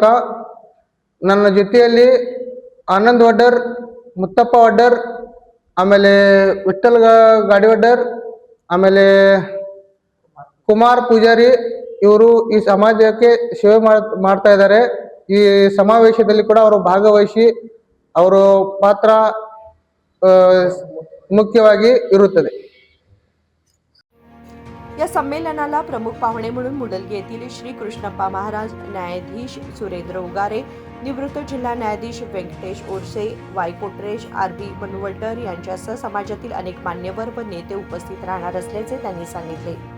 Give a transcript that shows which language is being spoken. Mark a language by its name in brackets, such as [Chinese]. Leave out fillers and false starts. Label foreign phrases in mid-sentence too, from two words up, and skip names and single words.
[Kannada] ನನ್ನ ಜೊತೆಯಲ್ಲಿ ಆನಂದ್ ವಡ್ಡರ್, ಮುತ್ತಪ್ಪ ವಡ್ಡರ್, ಆಮೇಲೆ ವಿಠ್ಠಲ್ ಗಾಡಿವಡ್ಡರ್, ಆಮೇಲೆ ಕುಮಾರ್ ಪೂಜಾರಿ, ಇವರು ಈ ಸಮಾಜಕ್ಕೆ ಸೇವೆ ಮಾಡ್ತಾ ಇದ್ದಾರೆ। ಈ ಸಮಾವೇಶದಲ್ಲಿ ಕೂಡ ಅವರು ಭಾಗವಹಿಸಿ ಅವರ ಪಾತ್ರ मुख्यವಾಗಿ ಇರುತ್ತದೆ। [Marathi] या संमेलनाला प्रमुख पाहुणे म्हणून मुडलगी येथील श्री कृष्णप्पा महाराज, न्यायाधीश सुरेंद्र उगारे, निवृत्त जिल्हा न्यायाधीश वेंकटेश ओरसे, वाय कोट्रेश, आर.बी. मनवड्डर यांच्यासह समाजातील अनेक मान्यवर व नेते उपस्थित राहणार असल्याचे त्यांनी सांगितले।